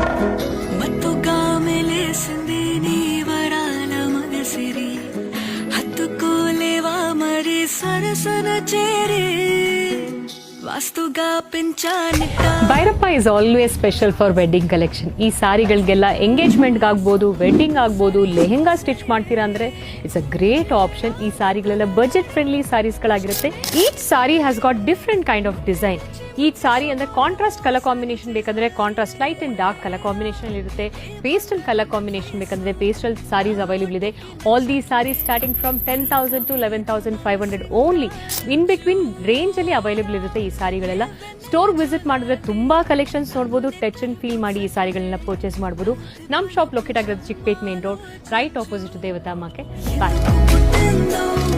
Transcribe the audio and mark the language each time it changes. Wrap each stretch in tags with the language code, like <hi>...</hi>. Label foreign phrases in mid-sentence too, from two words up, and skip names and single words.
<te>మత్తుగా మెలేసింది నీ వరాల మగసిరి హత్తుకోలేవా మరి సరసన చేరి ವಾಸ್ತುಗಾ ಪಿಂಚಾನಿಟ್ಟ</te> <kn>ಭೈರಪ್ಪ</kn> <en>is always special for wedding collection.</en> <kn>ಈ ಸಾರಿಗಳಿಗೆಲ್ಲ ಎಂಗೇಜ್ಮೆಂಟ್ಗೆ ಆಗ್ಬೋದು, ವೆಡ್ಡಿಂಗ್ ಆಗ್ಬೋದು, ಲೆಹೆಂಗಾ ಸ್ಟಿಚ್ ಮಾಡ್ತೀರಾ ಅಂದರೆ</kn> <en>it's a great option.</en> <kn>ಈ ಸಾರಿಗಳೆಲ್ಲ</kn> <en>budget friendly</en> <kn>ಸಾರೀಸ್ಗಳಾಗಿರುತ್ತೆ.</kn> <en>each saree has got different kind of design.</en> <kn>ಈ ಸಾರಿ ಅಂದರೆ</kn> <en>contrast colour combination</en> <kn>ಬೇಕಂದರೆ</kn> <en>contrast light and dark colour combination</en> <kn>ಇರುತ್ತೆ.</kn> <en>pastel colour combination</en> <kn>ಬೇಕಂದರೆ</kn> <en>pastel sarees available</en> <kn>ಇದೆ.</kn> <en>all these sarees starting from 10,000 to 11,500 only. in between</en> <kn>ರೇಂಜಲ್ಲಿ ಅವೈಲೇಬಲ್ ಇರುತ್ತೆ ಈ ಸಾರಿಗಳೆಲ್ಲ.</kn> <en>store visit</en> <kn>ಮಾಡಿದ್ರೆ ತುಂಬಾ ಕಲೆಕ್ಷನ್ಸ್ ನೋಡ್ಬೋದು.</kn> <en>touch and feel</en> <kn>ಮಾಡಿ ಈ ಸಾರಿಗಳನ್ನ ಪರ್ಚೇಸ್ ಮಾಡ್ಬೋದು. ನಮ್ಮ</kn> <en>shop locate</en> <kn>ಆಗಿರೋದು ಚಿಕ್ಕಪೇಟ್ ಮೇನ್ ರೋಡ್,</kn> <en>right opposite</en> <kn>ದೇವತಾ ಮಾರ್ಕೆಟ್. ಬಾಯ್.</kn>